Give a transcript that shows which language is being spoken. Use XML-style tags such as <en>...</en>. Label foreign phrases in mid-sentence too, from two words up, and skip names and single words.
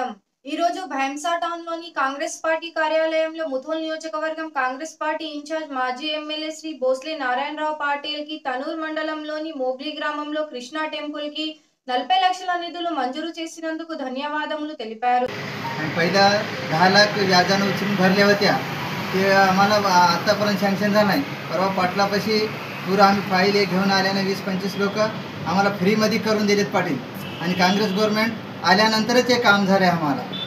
<te>ఈ రోజు భైంసా టౌన్‌లోని కాంగ్రెస్ పార్టీ కార్యాలయంలో ముథోల్ నియోజకవర్గం కాంగ్రెస్ పార్టీ ఇన్ఛార్జ్ మాజీ ఎమ్మెల్యే శ్రీ భోస్లే నారాయణరావు పాటిల్‌కి తనూర్ మండలంలోని మోగ్లీ గ్రామంలో కృష్ణా టెంపుల్‌కి 40 లక్షల నిధులు మంజూరు చేసినందుకు ధన్యవాదములు తెలిపారు।</te> <mr>पहिला 10 लाख व्याजानं उचलून भरल्या होत्या ते आम्हाला आत्तापर्यंत सँक्शन झालं नाही। परवा पाटलापाशी पुरं आम्ही फाईल घेऊन आल्याने 20-25 लोक आम्हाला फ्रीमध्ये करून दिलेत पाटील आणि काँग्रेस गव्हर्नमेंट आल्यानंतरच हे काम झालं आहे आम्हाला।</mr>